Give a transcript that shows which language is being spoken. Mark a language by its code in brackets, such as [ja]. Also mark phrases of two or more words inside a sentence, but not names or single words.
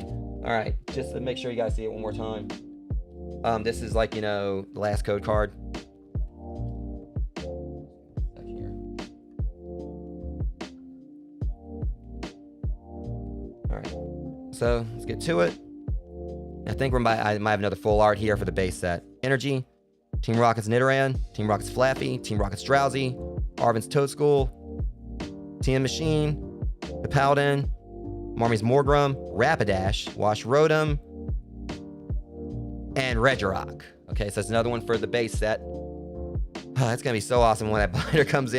[en] All right, just to make sure you guys see it one more time. This is like, you know, the last code card. Here. All right, so let's get to it. I think I might have another full art here for the base set. Energy, Team Rocket's Nidoran, Team Rocket's Flaffy, Team Rocket's Drowsy, Arvin's Toadstool, TM Machine, the Paladin, Marmy's Morgrim, Rapidash, Wash Rotom, and Regirock. Okay, so that's another one for the base set. It's gonna be so awesome when that binder comes in.